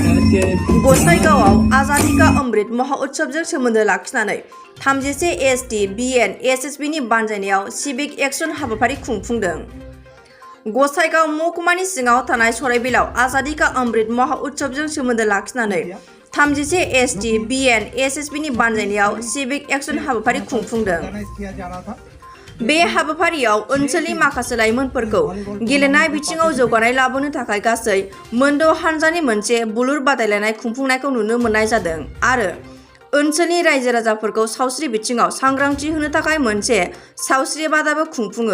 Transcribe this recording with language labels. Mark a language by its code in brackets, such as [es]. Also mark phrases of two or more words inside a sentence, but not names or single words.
[brx] गसाइगावआव आजादी का अमृत महोत्सवजों सोमोन्दो लाखिनानै 30 एसटी बीएन एसएसबी नि बानजायनायाव [en] civic action [brx] हाबाफारि खुंफुंदों। गसाइगाव महकुमानि सिङाव थानाय सराइबिलाव आजादी का अमृत महोत्सवजों सोमोन्दो लाखिनानै 30 एसटी बीएन एसएसबी नि बानजायनायाव [en] civic action [brx] हाबाफारि खुंफुंदों। बे हाबाफारियाव ओनसोलनि माखासे लाइमोनफोरखौ गेलेनाय बिथिङाव जौगानाय लाबोनो थाखाय गासै मोनद' हानजानि मोनसे बुलुर बादायलायनाय खुंफुंनायखौ नुनो मोननाय जादों आरो ओनसोलनि रायजो राजाफोरखौ सावस्रि बिथिङाव सांग्रांथि होनो थाखाय मोनसे सावस्रि बादाबो खुंफुङो।